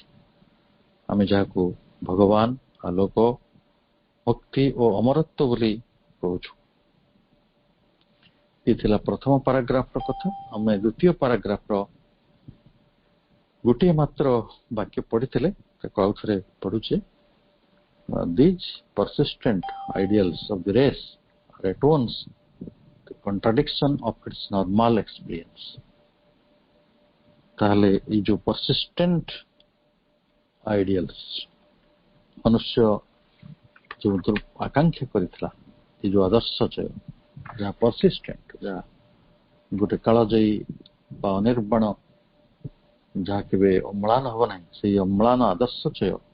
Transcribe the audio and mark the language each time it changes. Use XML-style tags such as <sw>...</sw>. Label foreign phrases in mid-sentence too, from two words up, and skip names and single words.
<or>ଆମେ ଯାହାକୁ ଭଗବାନ, ଆଲୋକ, ମୁକ୍ତି ଓ ଅମରତ୍ୱ ବୋଲି କହୁଛୁ। ଏ ଥିଲା ପ୍ରଥମ ପାରାଗ୍ରାଫର କଥା। ଆମେ ଦ୍ୱିତୀୟ ପାରାଗ୍ରାଫର ଗୋଟିଏ ମାତ୍ର ବାକ୍ୟ ପଢିଥିଲେ, ତାକୁ ଆଉ ଥରେ ପଢୁଛେ।</or> <en>These persistent ideals of the race are at once the contradiction of its normal experience.</en> <or>ତାହେଲେ ଏଇ ଯୋଉ</or> <en>persistent ideals</en> <or>ମନୁଷ୍ୟ ଯୋଉ ଆକାଂକ୍ଷା କରିଥିଲା, ଏ ଯୋଉ ଆଦର୍ଶଚୟ ଯାହା persistent, ଯାହା ଗୋଟେ କାଳଜୟୀ ବା ଅନିର୍ବାଣ, ଯାହା କେବେ ଅମ୍ଳାନ ହବ ନାହିଁ, ସେଇ ଅମ୍ଳାନ ଆଦର୍ଶଚୟ</or>